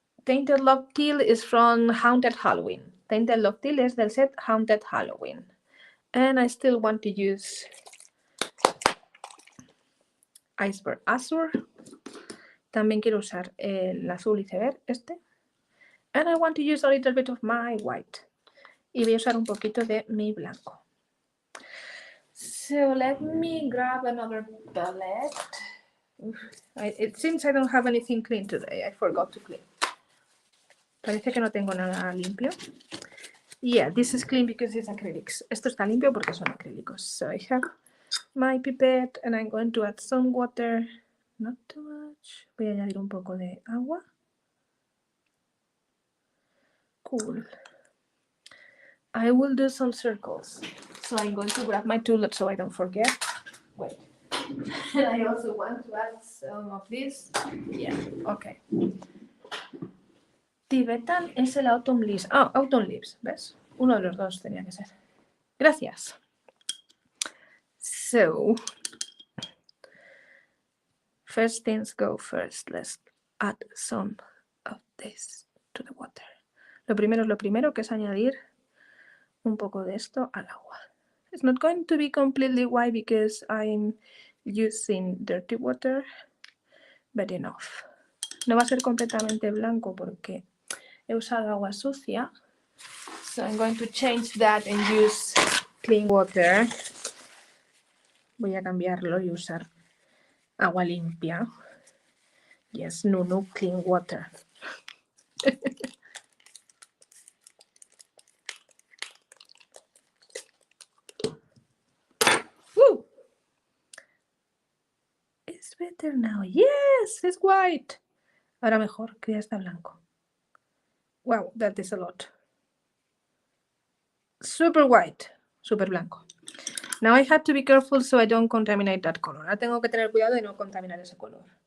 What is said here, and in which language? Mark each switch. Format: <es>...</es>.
<en>Tainted Love Teal is from Haunted Halloween. Tainted Love Teal</en> <es>es del set</es> <en>Haunted Halloween. And I still want to use Iceberg Azure.</en> <es>También quiero usar el azul iceberg, este.</es> <en>And I want to use a little bit of my white.</en> <es>Y voy a usar un poquito de mi blanco.</es> <en>So let me grab another palette. It seems I don't have anything clean today. I forgot to clean.</en> <es>Parece que no tengo nada limpio.</es> <en>Yeah, this is clean because it's acrylics.</en> <es>Esto está limpio porque son acrílicos.</es> <en>So I have my pipette and I'm going to add some water. Not too much.</en> <es>Voy a añadir un poco de agua.</es> <en>Cool. I will do some circles. So I'm going to grab my tool so I don't forget. Wait. And I also want to add some of this. Yeah, okay.</en> <es>Tibetan es el Autumn Leaves. Ah, Autumn Leaves, ¿ves? Uno de los dos tenía que ser. Gracias.</es> <en>So, first things go first. Let's add some of this to the water.</en> <es>Lo primero, que es añadir un poco de esto al agua.</es> <en>It's not going to be completely white because I'm using dirty water, but enough.</en> <es>No va a ser completamente blanco porque he usado agua sucia.</es> <en>So I'm going to change that and use clean water.</en> <es>Voy a cambiarlo y usar agua limpia.</es> <en>Yes, Nunu, clean water. Woo! It's better now. Yes, it's white.</en> <es>Ahora mejor, que ya está blanco.</es> <en>Wow, that is a lot. Super white,</en> <es>super blanco.</es> <en>Now I have to be careful so I don't contaminate that color.</en> <es>Ahora tengo que tener cuidado de no contaminar ese color.</es>